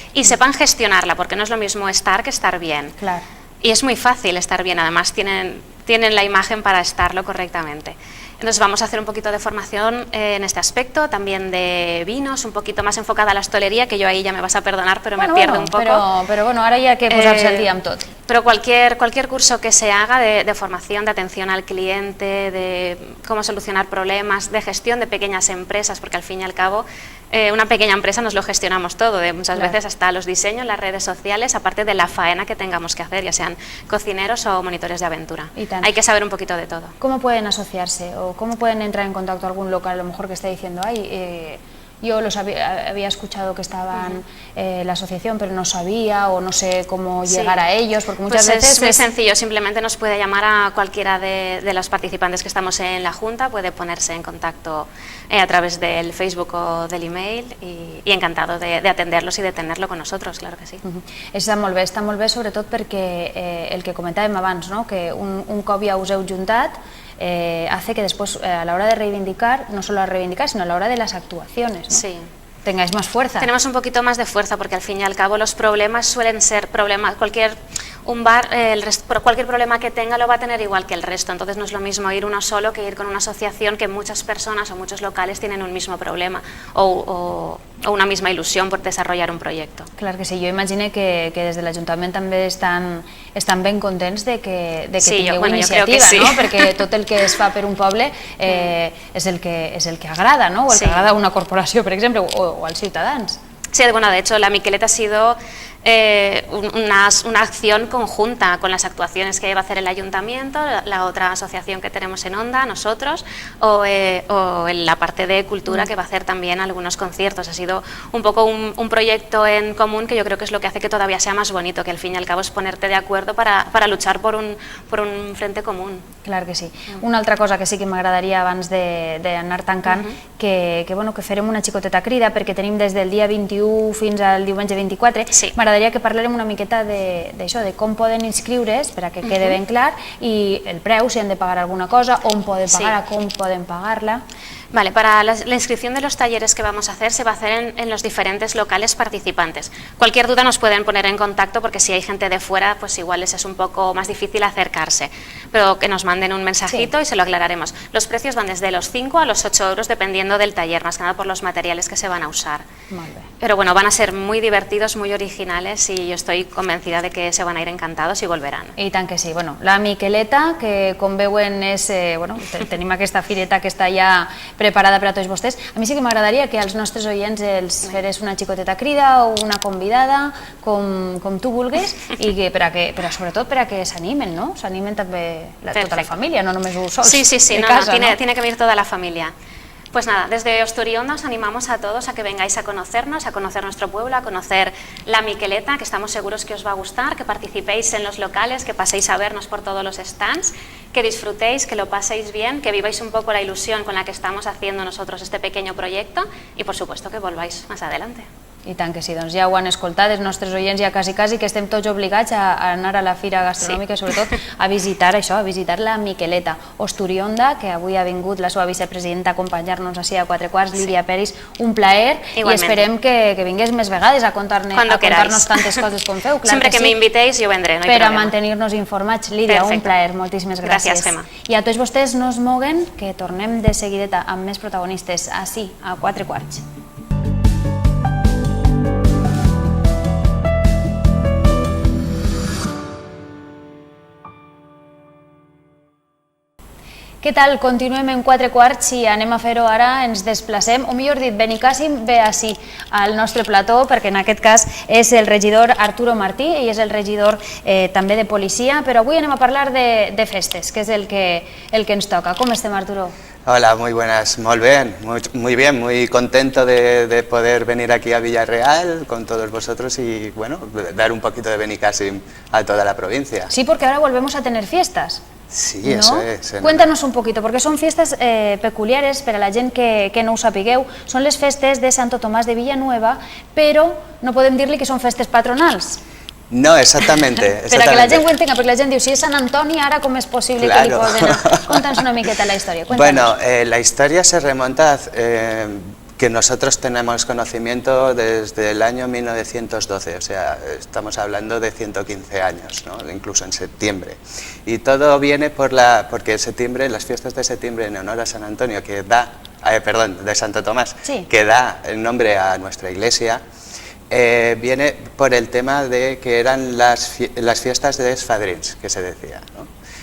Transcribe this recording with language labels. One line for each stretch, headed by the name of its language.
Spanish: y sepan gestionarla, porque no es lo mismo estar que estar bien. Claro. Y es muy fácil estar bien, además tienen la imagen para estarlo correctamente. Entonces vamos a hacer un poquito de formación en este aspecto, también de vinos, un poquito más enfocada a la hostelería, que yo ahí ya me vas a perdonar, pero me pierdo un poco. Pero bueno, ahora ya que posarse al día
Catalan: amb tot.
Spanish: Pero cualquier curso que se haga de formación, de atención al cliente, de cómo solucionar problemas, de gestión de pequeñas empresas, porque al fin y al cabo una pequeña empresa nos lo gestionamos todo, de muchas Claro. veces hasta los diseños, las redes sociales, aparte de la faena que tengamos que hacer, ya sean cocineros o monitores de aventura.
Catalan: Y tant.
Spanish: Hay que saber un poquito de todo. ¿Cómo pueden asociarse o cómo pueden entrar en contacto algún local a lo mejor que esté diciendo, yo había escuchado que estaban la asociación, pero no sabía o no sé cómo Sí. llegar a ellos, porque muchas Pues veces es muy sencillo, simplemente nos puede llamar a cualquiera de los participantes que estamos en la Junta, puede ponerse en contacto a través del Facebook o del email y encantado de atenderlos y de tenerlo con nosotros, claro que sí.
Catalan: Està molt bé sobretot perquè el que comentàvem abans, no? Que un cop ja us heu juntat
Spanish: hace que después a la hora de reivindicar, no solo a reivindicar, sino a la hora de las actuaciones, ¿no? Sí. Tengáis más fuerza. Tenemos un poquito más de fuerza porque al fin y al cabo los problemas suelen ser problemas, un bar, cualquier problema que tenga lo va a tener igual que el resto, entonces no es lo mismo ir uno solo que ir con una asociación que muchas personas o muchos locales tienen un mismo problema o una misma ilusión por desarrollar un proyecto.
Catalan: Clar que sí, jo imagino que des de l'Ajuntament també estan ben contents de que Sí, tingueu jo iniciativa, crec que sí. no? Perquè tot el que es fa per un poble és el que agrada, no? O el Sí. que agrada a una corporació, per exemple, o als ciutadans.
Spanish: Sí, bueno, de hecho la Miqueleta ha sido una acción conjunta con las actuaciones que va a hacer el Ayuntamiento, la otra asociación que tenemos en Onda, nosotros, o en la parte de cultura que va a hacer también algunos conciertos. Ha sido un poco un proyecto en común que yo creo que es lo que hace que todavía sea más bonito, que al fin y al cabo es ponerte de acuerdo para luchar por un frente común.
Catalan: Clar que sí. Una altra cosa que sí que m'agradaria abans d'anar tancant, que farem una xicoteta crida, perquè tenim des del dia 21 fins al diumenge 24. Sí. M'agradaria que parlarem una miqueta d'això, de com poden inscriure's, per a que quede ben clar, i el preu, si han de pagar alguna cosa, on poden pagar, com poden pagar-la.
Spanish: Vale, para la inscripción de los talleres que vamos a hacer se va a hacer en los diferentes locales participantes. Cualquier duda nos pueden poner en contacto porque si hay gente de fuera, pues igual les es un poco más difícil acercarse, pero que nos manden un mensajito y se lo aclararemos. Los precios van desde los 5 a los 8 euros dependiendo del taller, más que nada por los materiales que se van a usar.
Catalan: Molt bé.
Spanish: Pero bueno, van a ser muy divertidos, muy originales y yo estoy convencida de que se van a ir encantados y volverán.
Catalan: I tant que sí. La Miqueleta, que com veuen tenim aquesta fireta que està ja preparada per a tots vostès. A mi sí que m'agradaria que als nostres oients els feres una xicoteta crida o una convidada, com tu vulguis, i que sobretot per a que s'animen, no? S'animen també tota la família, no només us sols Sí, de no, casa,
Spanish: tiene que venir toda la familia. Pues nada, desde Osturionda os animamos a todos a que vengáis a conocernos, a conocer nuestro pueblo, a conocer la Miqueleta, que estamos seguros que os va a gustar, que participéis en los locales, que paséis a vernos por todos los stands, que disfrutéis, que lo paséis bien, que viváis un poco la ilusión con la que estamos haciendo nosotros este pequeño proyecto y por supuesto que volváis más adelante.
Catalan: I tant que sí, doncs ja ho han escoltat, els nostres oients ja quasi que estem tots obligats a anar a la fira gastronòmica, sí. Sobretot a visitar això, a visitar la Miqueleta. Osturionda, que avui ha vingut la seva vicepresidenta a acompanyar-nos així a 4 quarts, Lídia Peris, un plaer.
Spanish: Igualmente.
Catalan: I esperem que vingués més vegades a contar-nos tantes coses com feu. Clar
Spanish: Sempre que me invitéis yo vendré, no hay
Catalan: per
Spanish: problema.
Catalan: A mantenir-nos informats. Lídia, un plaer, moltíssimes gràcies. Gràcies, Gemma. I a tots vostès no es moguen, que tornem de seguideta amb més protagonistes, així, a 4 quarts. Què tal? Continuem en 4 quarts i anem a fer-ho ara, ens desplacem, o millor dit, Benicàssim ve així al nostre plató, perquè en aquest cas és el regidor Arturo Martí, ell és el regidor també de policia, però avui anem a parlar de festes, que és el que ens toca. Com estem, Arturo?
Spanish: Hola, muy buenas, muy bien, muy contento de poder venir aquí a Villarreal con todos vosotros y bueno, dar un poquito de Benicàssim a toda la provincia. Sí, porque ahora volvemos a tener fiestas. Sí, ¿no? Eso es. Cuéntanos un poquito, porque son fiestas peculiares
Catalan: per a la gent que no ho sapigueu. Són les festes de Santo Tomàs de Villanueva, però no podem dir-li que són festes patronals.
Spanish: No, exactamente.
Catalan: Per a que la gent ho entenga, perquè la gent diu, si és Sant Antoni, ara com és possible que li posen... Conta'ns una miqueta la història.
Spanish: Bueno, la historia se remonta que nosotros tenemos conocimiento desde el año 1912, o sea, estamos hablando de 115 años, ¿no? Incluso en septiembre. Y todo viene porque septiembre, las fiestas de septiembre en honor a San Antonio, que da, de Santo Tomás, sí, que da el nombre a nuestra iglesia, viene por el tema de que eran las fiestas de esfadrins, que se decía, ¿no?